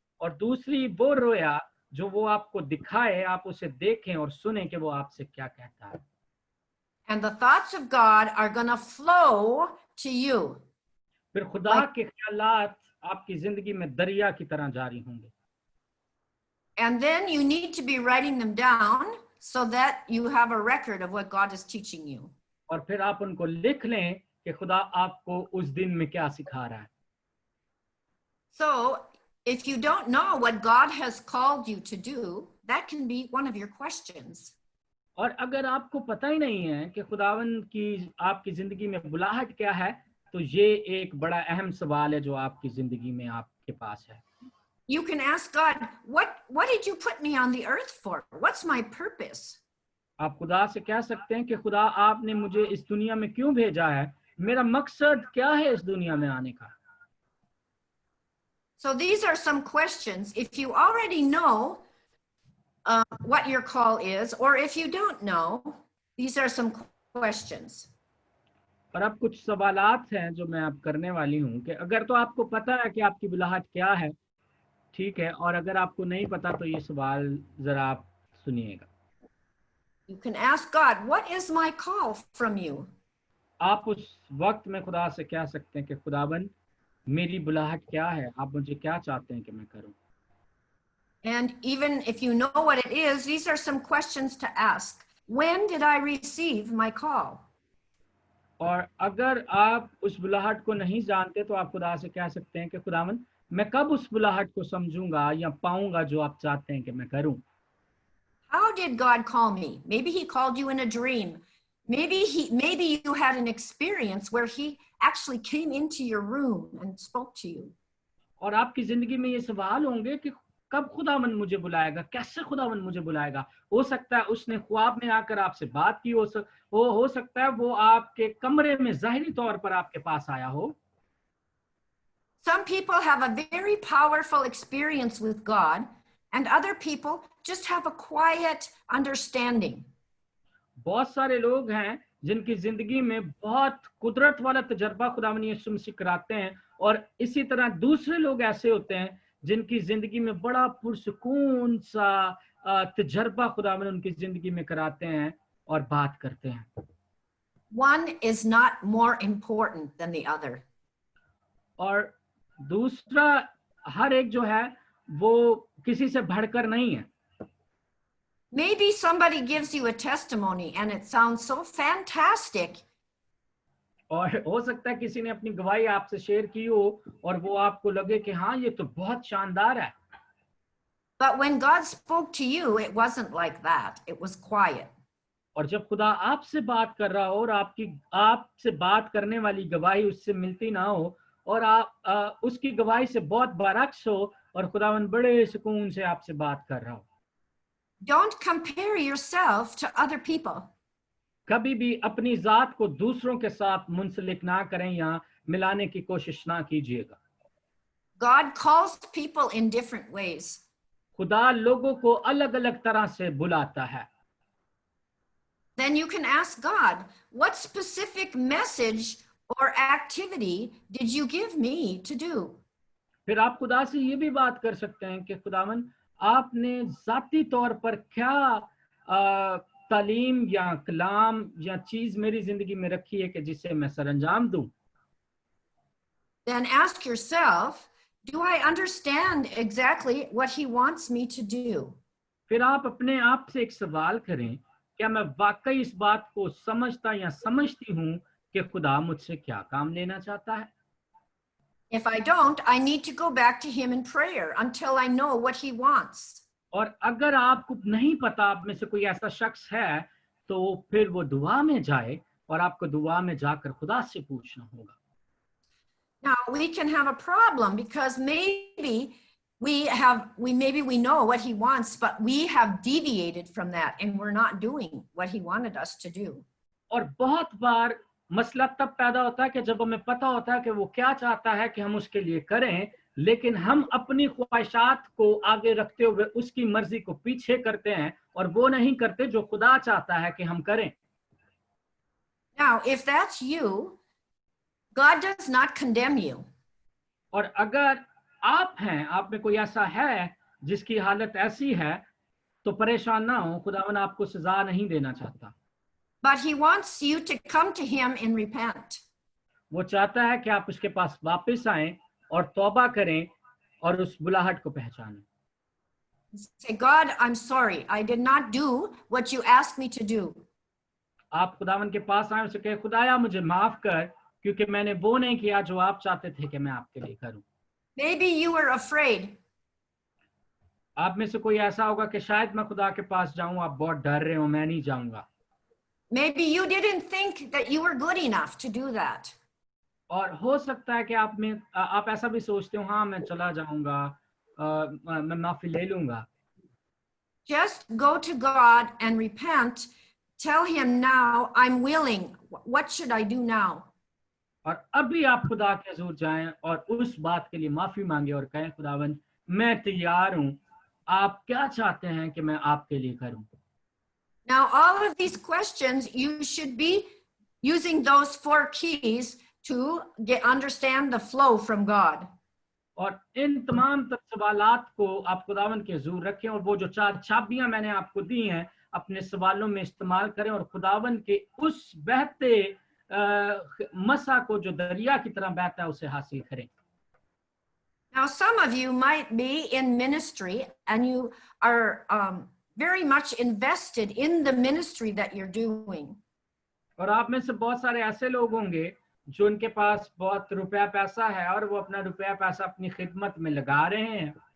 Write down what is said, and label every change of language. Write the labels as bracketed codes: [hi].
[hi] और दूसरी वो रोया जो वो आपको दिखाए, आप उसे देखें और सुने कि वो आपसे क्या कहता है। [en] And the thoughts of God are going to flow to you. [hi] फिर खुदा के ख्यालात आपकी जिंदगी में दरिया की तरह जारी होंगे। [en] And then you need to be writing them down so that you have a record of what God is teaching you. [hi] और फिर आप उनको लिख लें कि खुदा आपको उस दिन में क्या सिखा रहा है। [en] So if you don't know what God has called you to do, that can be one of your questions. [hi] और अगर आपको पता ही नहीं है कि खुदावन की आपकी जिंदगी में बुलाहट क्या है, तो ये एक बड़ा अहम सवाल है जो आपकी जिंदगी में आपके पास है। [en] You can ask God, what did you put me on the earth for? What's my purpose? [hi] आप खुदा से कह सकते हैं कि खुदा आपने मुझे इस दुनिया में क्यों भेजा है, मेरा मकसद क्या है इस दुनिया में आने का। [en] So these are some questions. If you already know what your call is, or if you don't know, these are some questions. [hi] और अब कुछ सवालात हैं जो मैं आप करने वाली हूँ कि अगर तो आपको पता है कि आपकी बुलाहट क्या है, ठीक है, और अगर आपको नहीं पता तो ये सवाल जरा आप सुनिएगा। [en] You can ask God, what is my call from you? [hi] आप उस वक्त में खुदा से कह सकते हैं कि खुदाबंद मेरी बुलाहट क्या है, आप मुझे क्या चाहते हैं कि मैं करूं। [en] And even if you know what it is, these are some questions to ask. When did I receive my call? [hi] और अगर आप उस बुलाहट को नहीं जानते तो आप खुदा से कह सकते हैं कि खुदावंद मैं कब उस बुलाहट को समझूंगा या पाऊंगा जो आप चाहते हैं कि मैं करूं। [en] How did God call me? Maybe he called you in a dream. Maybe you had an experience where he actually came into your room and spoke to you. [hi] और आपकी जिंदगी में ये सवाल होंगे कि कब खुदावन मुझे बुलाएगा, कैसे खुदावन मुझे बुलाएगा। हो सकता है उसने ख्वाब में आकर आपसे बात की, हो सकता है वो आपके कमरे में ज़ाहिरी तौर पर आपके पास आया हो। [en] Some people have a very powerful experience with God, and other people just have a quiet understanding. [hi] बहुत सारे लोग हैं जिनकी जिंदगी में बहुत कुदरत वाला तजर्बा खुदावन यीशु मसीह कराते हैं, और इसी तरह दूसरे लोग ऐसे होते हैं जिनकी जिंदगी में बड़ा पुरसुकून सा तजर्बा खुदावन उनकी जिंदगी में कराते हैं और बात करते हैं। [en] One is not more important than the other. [hi] और दूसरा, हर एक जो है वो किसी से बढ़कर नहीं है। [en] Maybe somebody gives you a testimony and it sounds so fantastic. [hi] और हो सकता है किसी ने अपनी गवाही आपसे शेयर की हो और वो आपको लगे कि हाँ ये तो बहुत शानदार है। [en] But when God spoke to you, it wasn't like that. It was quiet. [hi] और जब खुदा आपसे बात कर रहा हो और आपसे बात करने वाली गवाही उससे मिलती ना हो, और आप उसकी गवाही से बहुत बरअक्स हो, और खुदावन बड़े सुकून से आपसे बात कर रहा हो। [en] Don't compare yourself to other people. [hi] कभी भी अपनी जात को दूसरों के साथ मुंसलिक ना करें या मिलाने की कोशिश ना कीजिएगा। [en] God calls people in different ways. [hi] खुदा लोगों को अलग अलग तरह से बुलाता है। [en] Then you can ask God, what specific message or activity did you give me to do? [hi] फिर आप खुदा से ये भी बात कर सकते हैं कि खुदावन आपने जाती तौर पर क्या तालीम या कलाम या चीज मेरी जिंदगी में रखी है कि जिसे मैं सरंजाम दूं। [en] Then ask yourself, do I understand exactly what he wants me to do? [hi] फिर आप अपने आप से एक सवाल करें, क्या मैं वाकई इस बात को समझता या समझती हूँ कि खुदा मुझसे क्या काम लेना चाहता है। [en] If I don't, I need to go back to him in prayer until I know what he wants. [hi] और अगर आपको नहीं पता, आप में से कोई ऐसा शख्स है, तो फिर वो दुआ में जाए और आपको दुआ में जाकर खुदा से पूछना होगा। [en] Now we can have a problem because maybe we know what he wants, but we have deviated from that and we're not doing what he wanted us to do. [hi] और बहुत बार मसला तब पैदा होता है कि जब हमें पता होता है कि वो क्या चाहता है कि हम उसके लिए करें, लेकिन हम अपनी ख्वाहिशात को आगे रखते हुए उसकी मर्जी को पीछे करते हैं और वो नहीं करते जो खुदा चाहता है कि हम करें। [en] Now, if that's you, God does not condemn you. [hi] और अगर आप हैं, आप में कोई ऐसा है जिसकी हालत ऐसी है, तो परेशान ना हो, खुदावन आपको सजा नहीं देना चाहता। [en] But he wants you to come to him and repent. [hi] वो चाहता है कि आप उसके पास वापस आएं और तौबा करें और उस बुलाहट को पहचानें। [en] Say, God, I'm sorry. I did not do what you asked me to do. [hi] आप खुदावन के पास आए, उसे कहे, खुदाया मुझे माफ कर, क्योंकि मैंने वो नहीं किया जो आप चाहते थे कि मैं आपके लिए करूं। [en] Maybe you were afraid. [hi] आप में से कोई ऐसा होगा कि शायद मैं खुदा के पास जाऊं, आप बहुत डर रहे हो, मैं नहीं जाऊंगा। [en] Maybe you didn't think that you were good enough to do that. [hi] और हो सकता है कि आप ऐसा भी सोचते हो, हाँ मैं चला जाऊंगा, मैं माफी ले लूंगा। [en] Just go to God and repent. Tell him now, I'm willing. What should I do now? [hi] और अभी आप खुदा के हुजूर जाएं और उस बात के लिए माफी मांगे और कहें, खुदावन मैं तैयार हूं, आप क्या चाहते हैं कि मैं आपके लिए करूं। [en] Now, all of these questions, you should be using those 4 keys to understand the flow from God. [hi] और इन तमाम तक सवालात को आप खुदावन के हुजूर रखें, और वो जो 4 चाबियां मैंने आपको दी हैं अपने सवालों में इस्तेमाल करें, और खुदावन के उस बहते मसा को जो दरिया की तरह बहता है उसे हासिल करें। [en] Now, some of you might be in ministry and you are very much invested in the ministry that you're doing. [hi] और आप में से बहुत सारे ऐसे लोग होंगे जो उनके पास बहुत रुपया पैसा है और वो अपना रुपया पैसा अपनी खिदमत में लगा रहे हैं।